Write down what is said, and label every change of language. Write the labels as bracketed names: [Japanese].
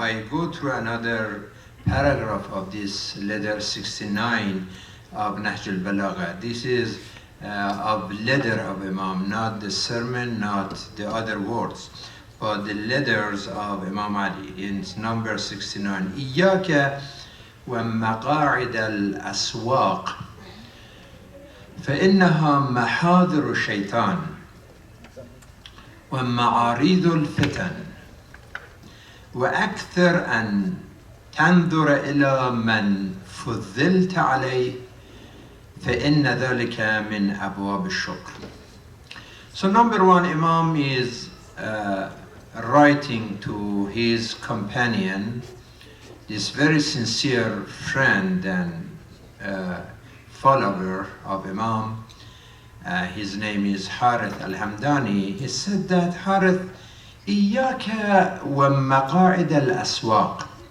[English] I go through another paragraph of this letter 69 of Nahj al-Balagha. This is of letter of Imam, not the sermon, not the other words, but the letters of Imam Ali in number 69. [Arabic] إياك ومقاعد الأسواق فإنها محاضر الشيطان ومعارض الفتن وأكثر أن تنظر إلى من فضلت عليه فإن ذلك من أبواب الشكر. [English] So number one, Imam is writing to his companion, this very sincere friend and follower of Imam. His name is Harith al-Hamdani. He said that, Harith, [Arabic] إياك ومقاعد الأسواق.